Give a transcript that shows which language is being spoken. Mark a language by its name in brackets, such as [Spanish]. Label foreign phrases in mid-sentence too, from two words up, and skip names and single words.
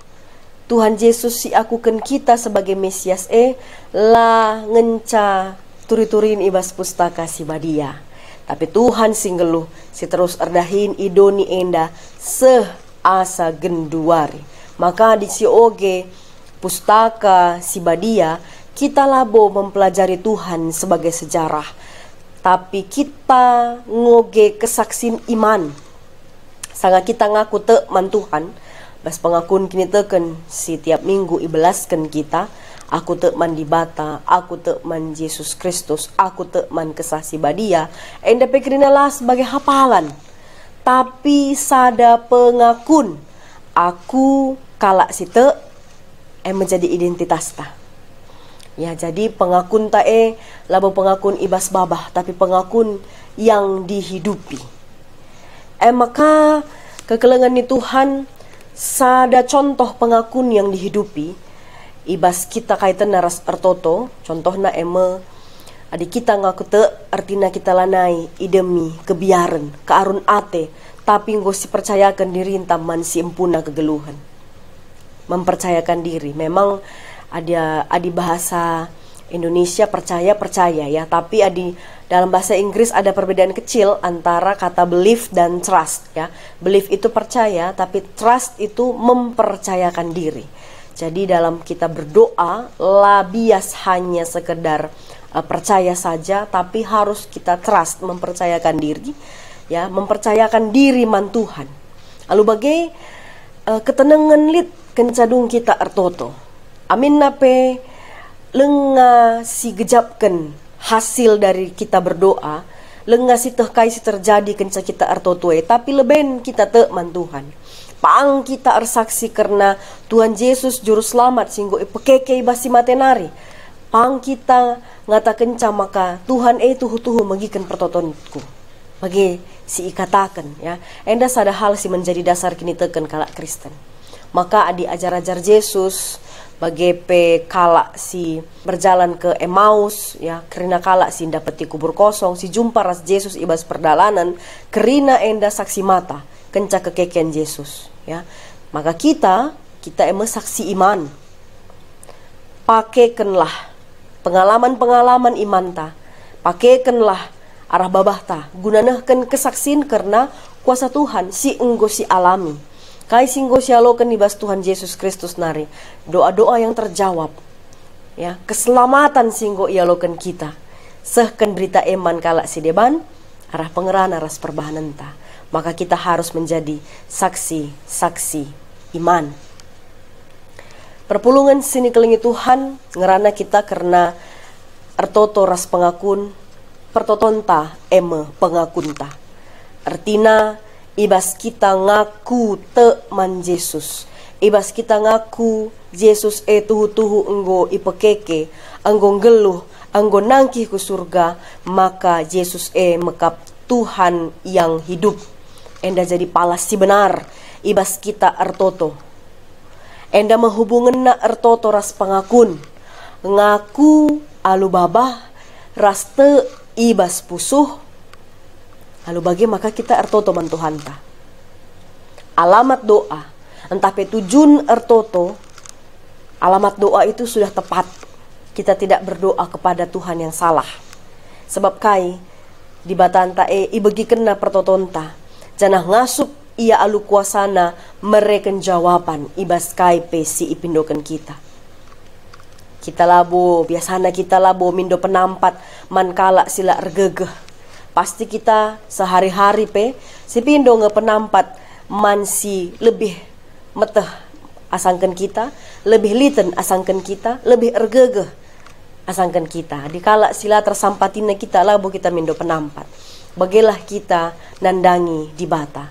[Batak Karo] Tuhan Yesus si akukan kita sebagai Mesias la ngenca turi-turin ibas pustaka si badia. Tapi Tuhan singgeluh si terus erdahin idoni enda asa genduari. Maka di si oge pustaka si badia kita labo mempelajari Tuhan sebagai sejarah. Tapi kita ngoge kesaksin iman. Sanga kita ngaku man Tuhan. Bas pengakun kini teken si tiap minggu ibelaskan kita. Aku man di bata, aku man Yesus Kristus, aku man kesah si badia. Enda pikirinalah sebagai hafalan. Tapi sada pengakun. Aku kalak si menjadi identitas ta. Ya, jadi pengakun labo pengakun ibas babah, tapi pengakun [Indonesian] yang dihidupi. [Batak Karo] Maka kekelengan ni Tuhan sada contoh pengakun [Indonesian] yang dihidupi. [Batak Karo] Ibas kita kaitan naras ertoto, contohna adi kita ngaku artina kita lanai idemi kebiaran, kearun ate, tapi ngosi percayakan diri taman si empuna kegeluhan. [Indonesian] Mempercayakan diri. Memang adi bahasa Indonesia percaya ya, tapi dalam bahasa Inggris ada perbedaan kecil antara kata believe dan trust ya. Believe itu percaya, tapi trust itu mempercayakan diri. Jadi dalam kita berdoa labias hanya sekedar percaya saja, tapi harus kita trust, mempercayakan diri ya, mempercayakan diri [Batak Karo] man Tuhan. Lalu bagai ketenangan lit kencadung kita ertoto. Amin nape lenga si gejapkan hasil dari kita berdoa, lenga si tehkai si terjadi kenca kita ertotue, tapi leben kita man Tuhan. Paang kita ersaksi karena Tuhan Yesus juru selamat singgo ipekeke basi matenari. Paang kita ngata kenca maka Tuhan tuhu-tuhu magikan pertotonku. Bagi si ikatakan ya. Enda sada hal si menjadi dasar kini teken kalak Kristen. Maka adi ajar-ajar Yesus bagi kala si [Indonesian] berjalan ke Emmaus [Batak Karo] ya, kerina kala si dapeti kubur kosong, si jumpa ras Yesus ibas perdalanan, kerina enda saksi mata kenca kekeken Yesus ya. Maka kita saksi iman. Pakaikanlah pengalaman-pengalaman iman ta. Pakaikanlah arah babah ta. Gunanahkan kesaksin karena kuasa Tuhan si enggo si alami. Kai singgo sialokan ibas Tuhan Yesus Kristus nari. [Indonesian] Doa-doa yang terjawab. Ya, keselamatan [Batak Karo] singgo ialokan kita. Sehkan berita eman kalak si deban, arah pengeran aras perbahanan ta. [Indonesian] Maka kita harus menjadi saksi iman. [Batak Karo] Perpulungan sini kelingi Tuhan ngerana kita karena ertoto ras pengakun, pertotonta pengakunta. Artina ibas kita ngaku man Yesus. Ibas kita ngaku Yesus tuhu-tuhu enggo ipekeke, enggo geluh, enggo nangkih ku surga, maka Yesus mekap [Indonesian] Tuhan yang hidup. [Batak Karo] Enda jadi palas si benar, ibas kita ertoto. Enda menghubungan na ertoto ras pengakun. Ngaku alu babah, ras ibas pusuh, lalu bagi maka kita ertoto man Tuhan ta. Alamat doa, entah petujun ertoto, [Indonesian] alamat doa itu sudah tepat. Kita tidak berdoa kepada Tuhan yang salah. [Batak Karo] Sebab kai di batanta ibegi kena pertotonta, janah ngasup ia alu kuasana mereken jawaban ibas kai si ipindokan kita. Kita labo, biasanya kita labo mindo penampat mankala sila ergegeh. Pasti kita sehari-hari si pindo penampat mansi lebih meteh asangkan kita, lebih liten asangkan kita, lebih ergegeh asangkan kita. Dikala sila tersampatina kita labo kita mindo penampat. Bagilah kita nandangi di bata.